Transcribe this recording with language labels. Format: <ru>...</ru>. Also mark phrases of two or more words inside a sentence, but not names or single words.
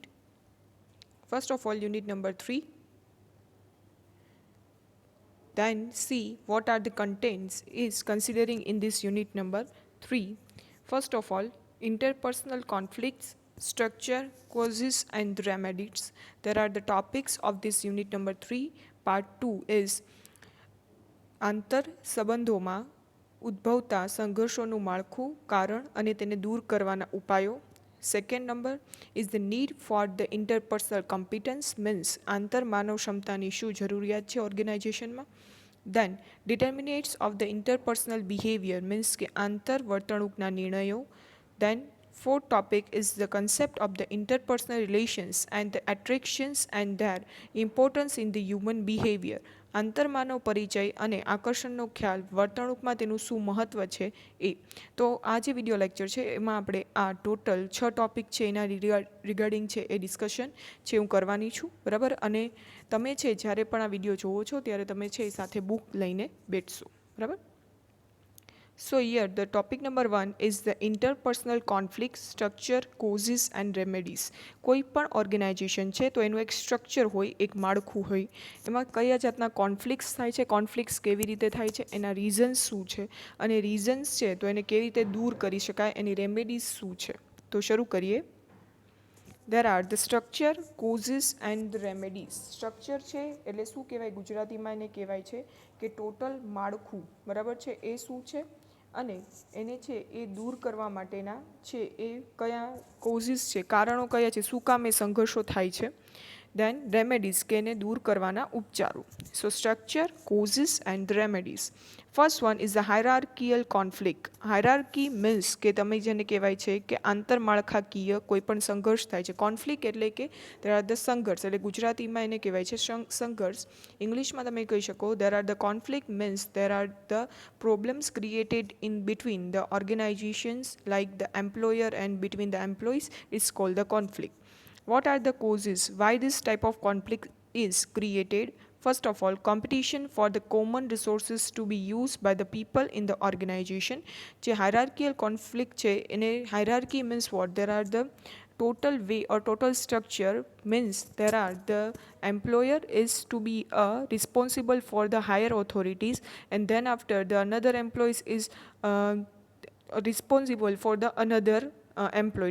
<en>First of all, unit number 3. Then see what are the contents is considering in this unit number 3. First of all, interpersonal conflicts, structure, causes and remedies. There are the topics of this unit number 3. Part 2 is</en> <gu>આંતર સંબંધોમાં ઉદ્ભવતા સંઘર્ષોનું માળખું, કારણ અને તેને દૂર કરવાના ઉપાયો.</gu> <en>Second number is the need for the interpersonal competence means</en> <gu>આંતર માનવ ક્ષમતાની શું જરૂરિયાત છે</gu> <en>ઓર્ગેનાઇઝેશનમાં. Then determinants of the interpersonal behavior means</en> <gu>કે આંતર વર્તણૂકના નિર્ણયો.</gu> <en>Then fourth topic is the concept of the interpersonal relations and the attractions and their importance in the human behavior.</en> <gu>આંતરમાનવ પરિચય અને આકર્ષણનો ખ્યાલ વર્તણૂકમાં તેનું શું મહત્ત્વ છે એ. તો આ જે</gu> <en>video lecture</en> <gu>છે એમાં આપણે આ ટોટલ 6 ટોપિક છે એના રિગાર્ડિંગ છે એ ડિસ્કશન છે હું કરવાની છું, બરાબર. અને તમે છે જ્યારે પણ આ વિડીયો જોવો છો ત્યારે તમે છે એ સાથે બુક લઈને બેઠશો, બરાબર.</gu> <en>So here the topic number 1 is the interpersonal conflict structure, causes and remedies.</en> <gu>કોઈ પણ ઓર્ગેનાઇઝેશન છે તો એનું એક સ્ટ્રક્ચર હોય, એક માળખું હોય, એમાં કયા જાતના કોન્ફ્લિક્ટ્સ થાય છે, કોન્ફ્લિક્ટ્સ કેવી રીતે થાય છે, એના રીઝન્સ શું છે અને રીઝન્સ છે તો એને કેવી રીતે દૂર કરી શકાય, એની રેમેડીઝ શું છે. તો શરૂ કરીએ.</gu> <en>There are the structure, causes and the remedies.</en> <gu>સ્ટ્રક્ચર છે એટલે શું કહેવાય, ગુજરાતીમાં એને કહેવાય છે કે ટોટલ માળખું, બરાબર છે. એ શું છે અને એને છે એ દૂર કરવા માટેના છે એ કયા કોઝિસ છે, કારણો કયા છે, શું કામ એ સંઘર્ષો થાય છે.</gu> <en>Then remedies</en> <gu>કે એને દૂર કરવાના ઉપચારો.</gu> <en>So structure, causes and remedies. First one is the hierarchical conflict. Hierarchy means</en> <gu>કે તમે જેને કહેવાય છે કે આંતરમાળખાકીય કોઈ પણ સંઘર્ષ થાય છે. કોન્ફ્લિક્ટ એટલે કે</gu> <en>There are the</en> <gu>સંઘર્ષ, એટલે ગુજરાતીમાં એને કહેવાય છે સંઘર્ષ. ઇંગ્લિશમાં તમે કહી શકો</gu> <en>There are the conflict means there are the problems created in between the organizations like the employer and between the employees is called the conflict. What are the causes why this type of conflict is created? First of all, competition for the common resources to be used by the people in the organization.</en> <gu>જે</gu> <en>hierarchical conflict</en> <gu>છે એને</gu> <en>hierarchy means what? There are the total way or total structure means there are the employer is to be responsible for the higher authorities and then after the another employees is responsible for the another employee.</en>